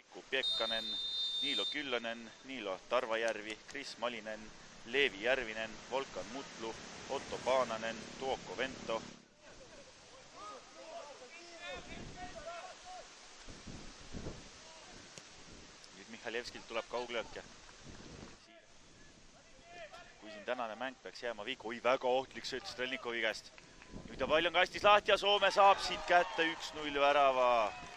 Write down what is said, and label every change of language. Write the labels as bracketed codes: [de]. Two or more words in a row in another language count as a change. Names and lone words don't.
[et] Piekkanen, Niilo Kyllönen, Niilo Tarvajärvi, Kris Malinen, Leevi Järvinen, Volkan Mutlu, Otto Paananen, Tuoko Vento. Nüüd Mihhailevskilt tuleb kauglöök ja kui siin tänane mäng peaks jääma viik, oi väga ohtlik sööt Strelnikovi käest. Nüüd pall on kastis lahti ja Soome saab siit kätte 1-0 värava.